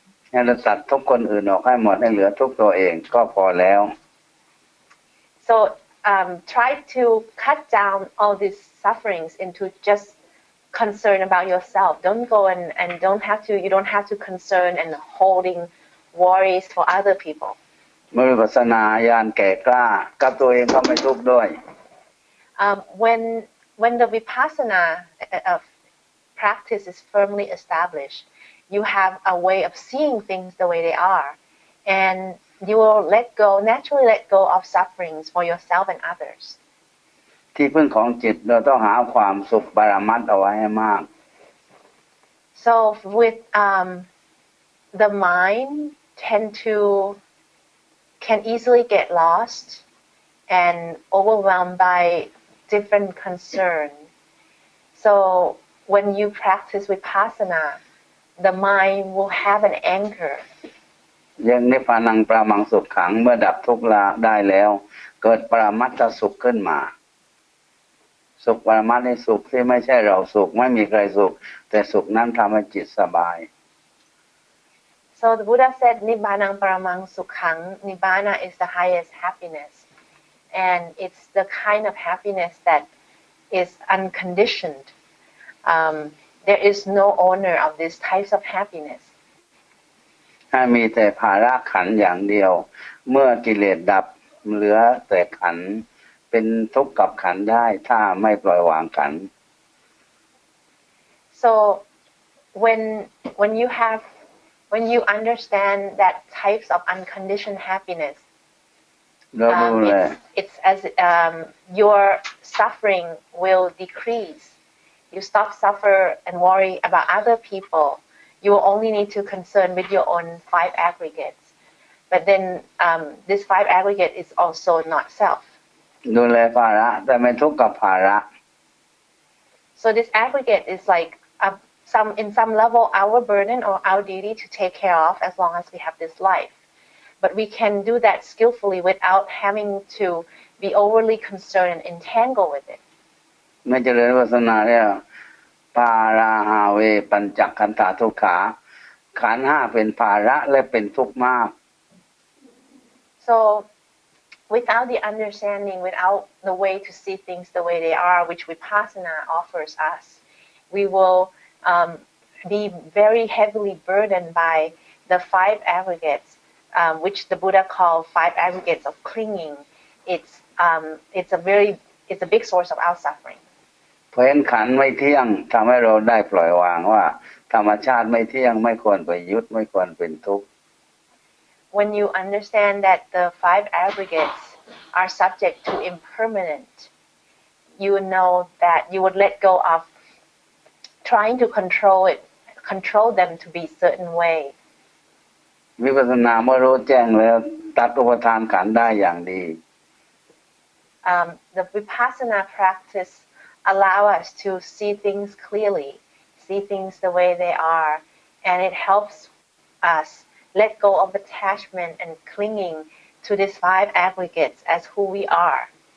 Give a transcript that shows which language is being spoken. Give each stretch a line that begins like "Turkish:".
Thai: ให้เราตัดทุกข์คนอื่นออกให้หมดให้เหลือทุกข์ตัวเองก็พอแล้ว
English: So try to cut down all these sufferings into just concern about yourself. Don't go and you don't have to concern and holding worries for other people.
Thai: เมื่อวิปัสสนาญาณแก่กล้ากับตัวเองก็ไม่ทุกข์ด้วย
English: When the vipassana practice is firmly established, you have a way of seeing things the way they are, and you will naturally let go of sufferings for yourself and others.
Thai: ที่พึ่งของจิตเราต้องหาความสุขปรมัตถ์เอาไว้ให้มาก
English: So with the mind can easily get lost and overwhelmed by different concerns. So when you practice vipassana, the mind will have an anchor.
Pali: ยังนิพพานังปรามังสุขขัง
Thai: เมื่อดับทุกข์ละได้แล้วเกิดปรมัตถสุขขึ้นมาสุขปรมัตถ์ในสุขที่ไม่ใช่เราสุขไม่มีใครสุขแต่สุขนั้นทำให้จิตสบาย
English: So the Buddha said,
Pali: Nibbanang paramang sukhang.
English: Nibbana is the highest happiness. And it's the kind of happiness that is unconditioned. There is no owner of these types of happiness.
Thai: ถ้ามีแต่ภาระขันธ์อย่างเดียว เมื่อกิเลสดับเหลือแต่ขันธ์เป็นทุกข์กับขันธ์ได้ถ้าไม่ปล่อยวางขันธ์
English: So when you understand that types of unconditioned happiness,
Thai: เราดูเลย
English: it's as your suffering will decrease. You stop suffer and worry about other people. You will only need to concern with your own 5 aggregates. But then this 5 aggregate is also not self.
Thai: ดูแลภาระแต่ไม่ทุกข์กับภาระ
English: So this aggregate is like in some level our burden or our duty to take care of as long as we have this life. But we can do that skillfully without having to be overly concerned and entangled with it.
Thai: ไม่เจริญวิปัสสนาเนี่ย
Pali: ภาราหาเวปัญจขันธา
Thai: ทุกขาขันธ์ห้าเป็นภาระและเป็นทุกข์มาก
English: So without the understanding, without the way to see things the way they are, which Vipassana offers us, we will be very heavily burdened by the 5 aggregates, which the Buddha called 5 aggregates of clinging. It's a big source of our suffering.
Thai: เพราะเห็นขันธ์ไม่เที่ยงทำให้เราได้ปล่อยวางว่าธรรมชาติไม่เที่ยงไม่ควรไปยึดไม่ควรเป็นทุกข์
English: When you understand that the 5 aggregates are subject to impermanent, you know that you would let go of trying to control them to be certain way.
Thai: วิปัสสนาเมื่อรู้แจ้งแล้วตัดอุปทานขันธ์ได้อย่างดี
English: The Vipassana practice allow us to see things clearly, see things the way they are, and it helps us let go of attachment and clinging to these 5 aggregates as who we are.